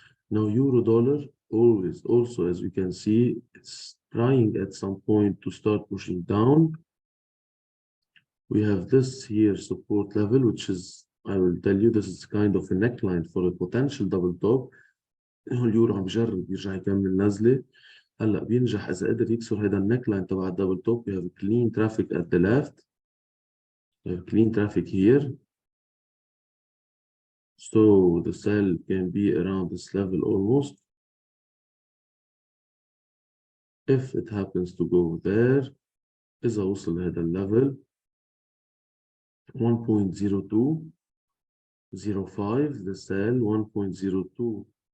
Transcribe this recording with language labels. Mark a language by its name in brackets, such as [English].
[English] Now euro dollar always also, as we can see, it's trying at some point to start pushing down. We have this here support level, which is, I will tell you, this is kind of a neckline for a potential double top. [Arabic] اليورو عم بجرب يرجع يكمل نزله. هلا بينجح اذا قدر يكسر هذا النكلاين تبع الدبل توب. [English] We have clean traffic at the left. We have clean traffic here. So the sell can be around this level almost. If it happens to go there, [Arabic] إذا وصل هذا الليفل [English] 1.0205, the sell 1.02.